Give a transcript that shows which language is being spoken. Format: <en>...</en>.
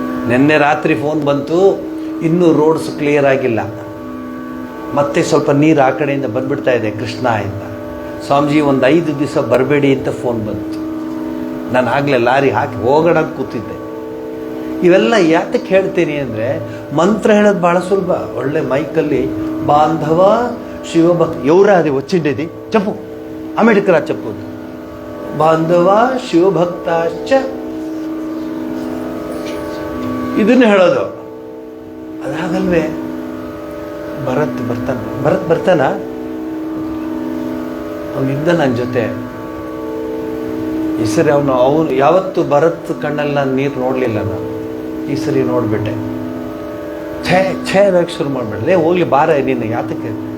<kn>ನಿನ್ನೆ ರಾತ್ರಿ ಫೋನ್ ಬಂತು, ಇನ್ನೂ ರೋಡ್ಸ್ ಕ್ಲಿಯರ್ ಆಗಿಲ್ಲ, ಮತ್ತೆ ಸ್ವಲ್ಪ ನೀರು ಆ ಕಡೆಯಿಂದ ಬಂದ್ಬಿಡ್ತಾ ಇದೆ ಕೃಷ್ಣ ಇಂದ. ಸ್ವಾಮೀಜಿ ಒಂದು 5 ದಿವಸ ಬರಬೇಡಿ ಅಂತ ಫೋನ್ ಬಂತು. ನಾನು ಆಗಲೇ ಲಾರಿ ಹಾಕಿ ಹೋಗೋಣ ಕೂತಿದ್ದೆ. ಇವೆಲ್ಲ ಯಾತಕ್ಕೆ ಹೇಳ್ತೀನಿ ಅಂದರೆ, ಮಂತ್ರ ಹೇಳೋದು ಭಾಳ ಸುಲಭ. ಒಳ್ಳೆ ಮೈಕಲ್ಲಿ ಬಾಂಧವ ಶಿವಭಕ್ತ,</kn> <te>ఎవరా అది వచ్చిండేది చెప్పు,</te> <kn>ಅಂಬೇಡ್ಕರ್ చెప్పు, ಬಾಂಧವ ಶಿವಭಕ್ತಾಶ್ಚ, ಇದನ್ನು ಹೇಳೋದು. ಅದಾಗಲ್ವೇ ಭರತ್ ಬರ್ತಾನ, ಅವನಿದ್ದ ನನ್ನ ಜೊತೆ. ಈ ಸರಿ ಅವನು ಯಾವತ್ತು ಭರತ್ ಕಣ್ಣಲ್ಲಿ ನಾನು ನೀರು ನೋಡಲಿಲ್ಲ. ನಾನು ಈ ಸರಿ ನೋಡ್ಬಿಟ್ಟೆ. ಛೇ ಬೇಕು ಶುರು ಮಾಡ್ಬಿಡ್ಲೆ, ಹೋಗ್ಲಿ ಬಾರ ನೀನು, ಯಾತಕ್ಕೆ?</kn>